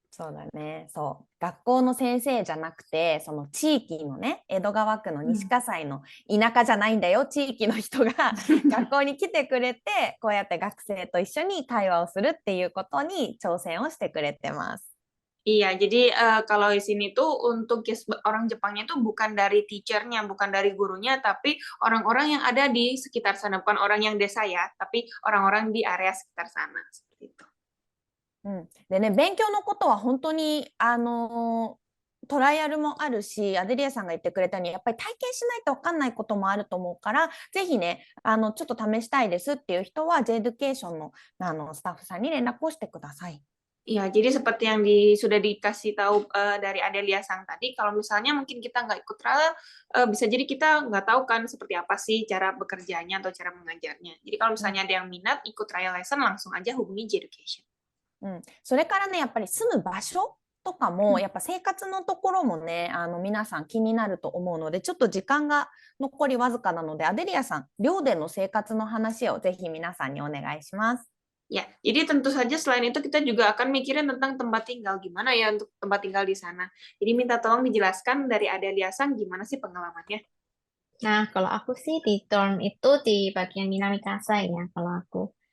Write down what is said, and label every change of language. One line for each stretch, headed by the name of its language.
Japanese: そうだね。そう。学校の先生じゃなくて、その地域のね、江戸川区の西葛西の田舎じゃないんだよ、地域の人が学校に来てくれて、こうやって学生と一緒に会話をするっていうことに挑戦をしてくれてます。
Indonesian: Iya, jadi kalau di sini tuh untuk orang Jepangnya tuh bukan dari teachernya, bukan dari gurunya, tapi orang-orang yang ada di sekitar sana, bukan orang yang desa ya, tapi orang-orang di area sekitar sana, seperti itu.
Japanese: でね、勉強のことは本当にトライアルもあるし、アデリアさんが言ってくれたようにやっぱり体験しないと分かんないこともあると思うから、ぜひねちょっと試したいですっていう人は J Education のスタッフさんに連絡をしてください。
Indonesian: Iya, jadi seperti yang sudah dikasih tahu dari Adelia Sang tadi, kalau misalnya mungkin kita nggak ikut trial, bisa jadi kita nggak tahu kan seperti apa sih cara bekerjanya atau cara mengajarnya. Jadi kalau misalnya ada yang minat, ikut trial lesson, langsung aja hubungi J Education.
Japanese: それからね、やっぱり住む場所とかも、やっぱ生活のところもね、皆さん気になると思うので、ちょっと時間が残りわずかなので、アデリアさん、寮での生活の話をぜひ皆さんにお願いします。
Indonesian: Ya, jadi tentu saja selain itu kita juga akan mikirin tentang tempat tinggal, gimana ya untuk tempat tinggal di sana. Jadi minta tolong dijelaskan dari Adelia Sang gimana sih pengalamannya. Nah, kalau aku sih di dorm itu di bagian Minamikasa ya, kalau aku.